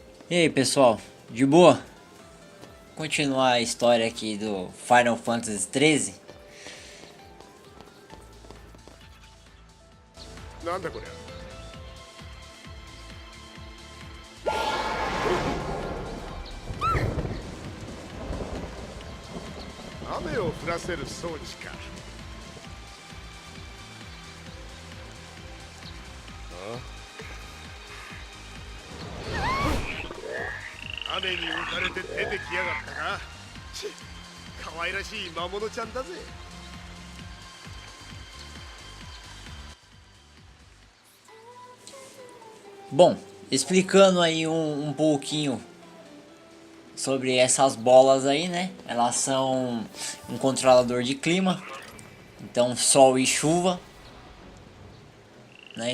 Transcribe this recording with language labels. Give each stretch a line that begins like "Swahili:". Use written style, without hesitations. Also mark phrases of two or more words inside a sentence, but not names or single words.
Portuguese: E aí pessoal, de boa? Continuar a história aqui do Final Fantasy 13.
Japanese: なんだこりゃ。雨を降らせる装置か。雨に浮かれて出てきやがったか。ちっ、可愛らしい魔物ちゃんだぜ。
Portuguese: Bom, explicando aí um pouquinho sobre essas bolas aí, né? Elas são um controlador de clima, então sol e chuva, né?